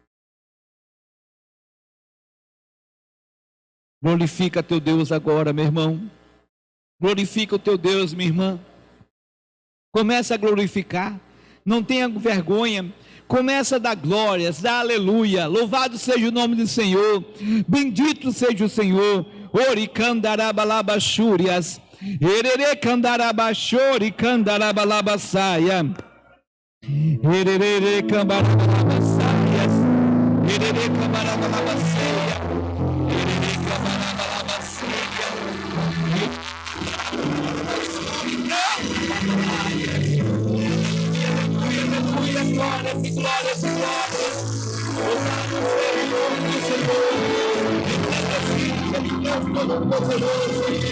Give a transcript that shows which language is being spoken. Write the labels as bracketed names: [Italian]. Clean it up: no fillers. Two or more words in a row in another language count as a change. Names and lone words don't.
[Portuguese] Glorifica teu Deus agora, meu irmão. Glorifica o teu Deus, minha irmã. Começa a glorificar. Não tenha vergonha. Começa a dar glórias, dá aleluia. Louvado seja o nome do Senhor. Bendito seja o Senhor. Ori candarabalabaxúrias. Erere candarabachori candarabalabaçaia. Erere cambarabalabasaias. Erere cambarabalabasaias. Erere cambarabalabasaias. Glória, glória, glória. Louvado seja o nome do Senhor. Deus Todo-Poderoso.